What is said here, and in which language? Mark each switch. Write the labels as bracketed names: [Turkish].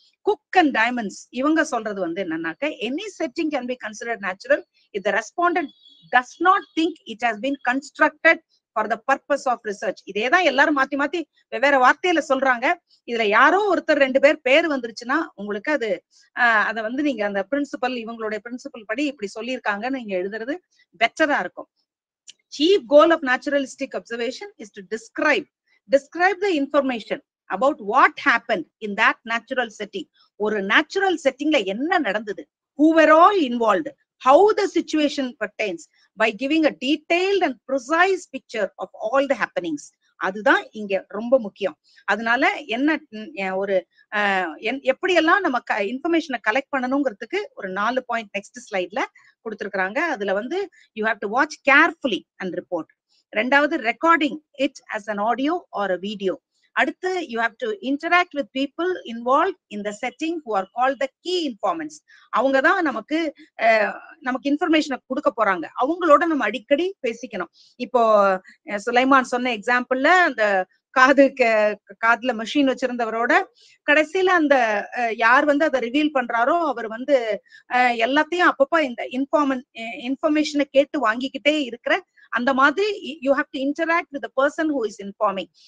[English] Cook and Diamonds [Tamil] இவங்க சொல்றது வந்து என்னன்னாக்க, [English] Any setting can be considered natural if the respondent does not think it has been constructed for the purpose of research. [Tamil] இதேதான் எல்லாரும் மாத்தி மாத்தி வெவ்வேறு வார்த்தையில சொல்றாங்க. இதுல யாரோ ஒருத்தர் 2 பேர் வந்துருச்சுன்னா உங்களுக்கு அது அதை வந்து நீங்க அந்த பிரின்சிபல் இவங்களுடைய பிரின்சிபல் படி இப்படி சொல்லியிருக்காங்கன்னு நீங்க எழுதுறது பெட்டரா இருக்கும். [English] Chief goal of naturalistic observation is to describe the information about what happened in that natural setting. [Tamil] ஒரு natural settingல என்ன நடந்தது, [English] who were all involved, how the situation pertains, by giving a detailed and precise picture of all the happenings. [Tamil] அதுதான் இங்க ரொம்ப முக்கியம். அதனால என்ன ஒரு எப்படியெல்லாம் நம்ம இன்ஃபர்மேஷனை கலெக்ட் பண்ணணுங்கிறதுக்கு ஒரு 4 பாயிண்ட் நெக்ஸ்ட் ஸ்லைட்ல கொடுத்திருக்காங்க. அதுல வந்து [English] You have to watch carefully and report. [Tamil] ரெண்டாவது, [English] Recording it as an audio or a video. [Tamil] அடுத்து, [English] you have to interact with people involved in the setting who are called the key informants. [Tamil] அவங்க தான் நமக்கு இன்ஃபர்மேஷனை கொடுக்க போறாங்க. அவங்களோட நம்ம அடிக்கடி பேசிக்கணும். இப்போ சுலைமான் சொன்ன எக்ஸாம்பிள்ல அந்த காதுல மெஷின் வச்சிருந்தவரோட கடைசியில அந்த யார் வந்து அதை ரிவீல் பண்றாரோ அவர் வந்து எல்லாத்தையும் அப்பப்ப இந்த இன்ஃபர்மேஷனை கேட்டு வாங்கிக்கிட்டே இருக்கிற அந்த மாதிரி [English] You have to interact with the person who is informing.